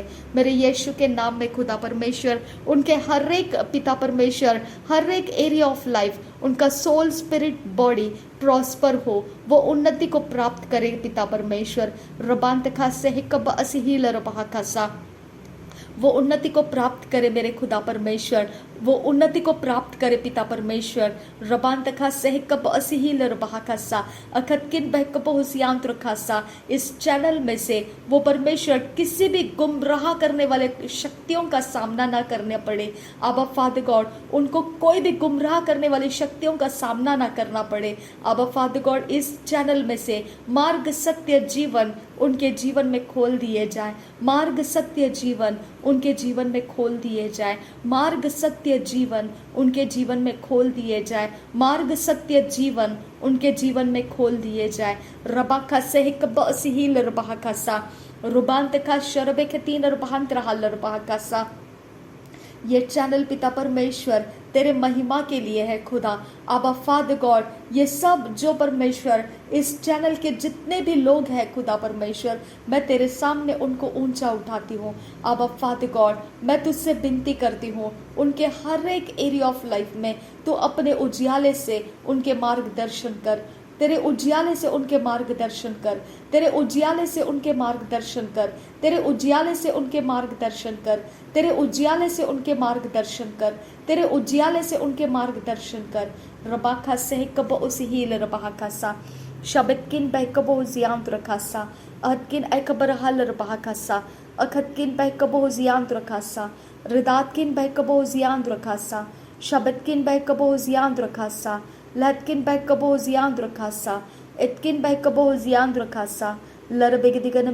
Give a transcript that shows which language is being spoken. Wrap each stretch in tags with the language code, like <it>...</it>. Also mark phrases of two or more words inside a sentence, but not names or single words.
<hi>मेरे यीशु के नाम में खुदा परमेश्वर उनके हर एक पिता परमेश्वर हर एक</hi> <en>area of life</en> <hi>उनका</hi> <en>soul spirit body prosper</en> <hi>हो, वो उन्नति को प्राप्त करे पिता परमेश्वर। रबांत खास से हिकब असिहील रबहा खासा वो उन्नति को प्राप्त करे मेरे खुदा परमेश्वर, वो उन्नति को प्राप्त करे पिता परमेश्वर। रबान तखा सह कब असिहील रबहा खासा अखतकिन बहकब हुसियांत्र खासा। इस चैनल में से वो परमेश्वर किसी भी गुमराह करने वाले शक्तियों का सामना ना करने पड़े। आबा</hi> <en>Father God</en> <hi>उनको कोई भी गुमराह करने वाली शक्तियों का सामना ना करना पड़े। आबा</hi> <en>Father God</en> <hi>इस चैनल में से मार्ग सत्य जीवन उनके जीवन में खोल दिए जाए। मार्ग सत्य जीवन उनके जीवन में खोल दिए जाए। मार्ग सत्य जीवन उनके जीवन में खोल दिए जाए। मार्ग सत्य जीवन उनके जीवन में खोल दिए जाए। रबाखा सहिक बसिहील रबाखा सा रुबांत का शरबे के तीन रबांत रहा रबाखा सा। ये चैनल पिता परमेश्वर तेरे महिमा के लिए है खुदा। आबा</hi> <en>Father God</en> <hi>ये सब जो परमेश्वर इस चैनल के जितने भी लोग हैं खुदा परमेश्वर मैं तेरे सामने उनको ऊंचा उठाती हूँ। आबा</hi> <en>Father God</en> <hi>मैं तुझसे विनती करती हूँ उनके हर एक</hi> <en>area of life</en> <hi>में तू अपने उजियाले से उनके मार्गदर्शन कर। तेरे उजियाले से उनके मार्गदर्शन कर। तेरे उजियाले से उनके मार्गदर्शन कर। तेरे उजियाले से उनके मार्गदर्शन कर। तेरे उजियाले से उनके मार्गदर्शन कर। तेरे उजियाले से उनके मार्गदर्शन कर। रबाखा सह कब उसिहील रबाखा सा शबतकिन बहकबो जियांत रखासा अहदकिन एकबर हल रबाखा सा अखतकिन बहकबो जियांद्र खासा रिदातकिन बहकबो जियांद्र खासा शबतकिन बहकबो जियांद्र खासा लहतकिन बहकबो जियांद्र खासा इतकिन बहकबो जियांद्र खासा लरबेगदिगन</hi>